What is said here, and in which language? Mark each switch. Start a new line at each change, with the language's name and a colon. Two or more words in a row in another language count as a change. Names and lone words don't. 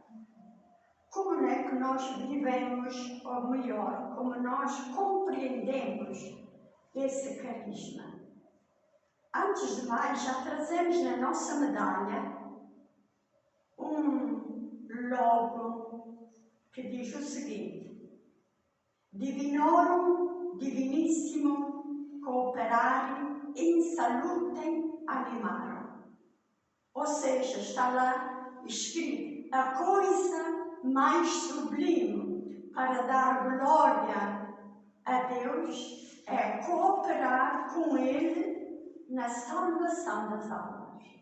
Portuguese: Como é que nós vivemos, ou melhor, como nós compreendemos esse carisma? Antes de mais, já trazemos na nossa medalha um logo que diz o seguinte:
Latin: Divinorum divinissimum cooperare in salutem animarum.
Portuguese: Ou seja, está lá escrito: a coisa mais sublime para dar glória a Deus é cooperar com Ele na salvação das almas.